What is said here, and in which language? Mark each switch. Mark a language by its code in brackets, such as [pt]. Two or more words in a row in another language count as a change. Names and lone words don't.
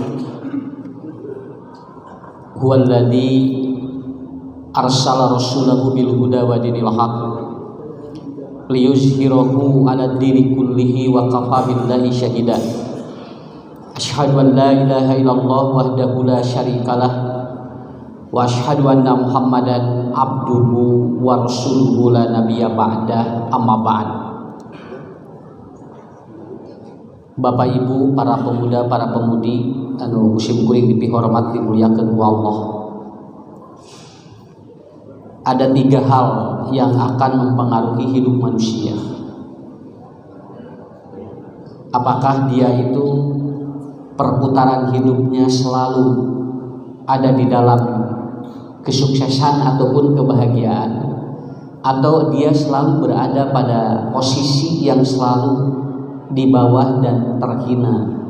[ar] هو الذي أرسل رسوله بالهدى ودين الحق ليظهره على الدين كله وكفى بالله شهيدا. أشهد أن لا إله إلا الله وحده لا شريك له وأشهد أن محمدا عبده ورسوله لا نبي بعد أما بعد. [su] Bapak Ibu, para pemuda, para pemudi anu musim kuring dipihormat dimuliakeun ku Allah. [id] Ada 3 hal yang akan mempengaruhi hidup manusia. Apakah dia itu perputaran hidupnya selalu ada di dalam kesuksesan ataupun kebahagiaan, atau dia selalu berada pada posisi yang selalu di bawah dan terhina.